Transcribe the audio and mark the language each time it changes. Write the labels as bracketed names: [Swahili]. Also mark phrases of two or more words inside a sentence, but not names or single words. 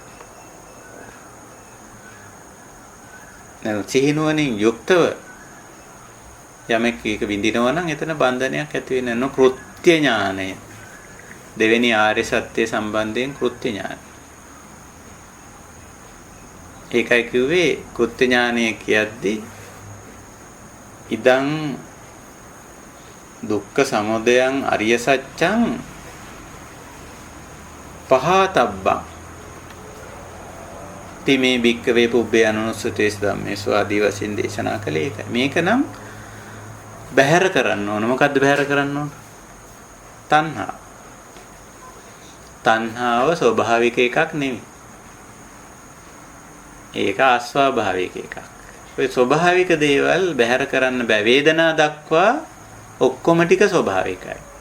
[Sinhala] නැත්නම් සිහිනුවණින් යුක්තව යමෙක් එක විඳිනවා නම් එතන බන්ධනයක් ඇති වෙන්නේ නැහැ. කෘත්‍ය ඥානය. දෙවෙනි ආර්ය සත්‍ය සම්බන්ධයෙන් කෘත්‍ය ඥානය. ඒකයි කිව්වේ කෘත්‍ය ඥානය කියද්දී [Pali] ඉදං දුක්ඛ සමුදයං අරිය සත්‍යං පහතබ්බං තිමේ භික්ඛවේ පුබ්බේ අනුස්සතේස් ධම්මේසු [Sinhala] ආදී වශයෙන් දේශනා කළේ ඒකයි. මේක නම් බැහැර කරන්න ඕන. මොකද්ද බැහැර කරන්න ඕන? තණ්හා. තණ්හාව ස්වභාවික එකක් නෙමෙයි. ඒක අස්වාභාවික එකක්. ඔය ස්වභාවික දේවල් බැහැර කරන්න බෑ. වේදනා දක්වා ඔක්කොම ටික ස්වභාවිකයි.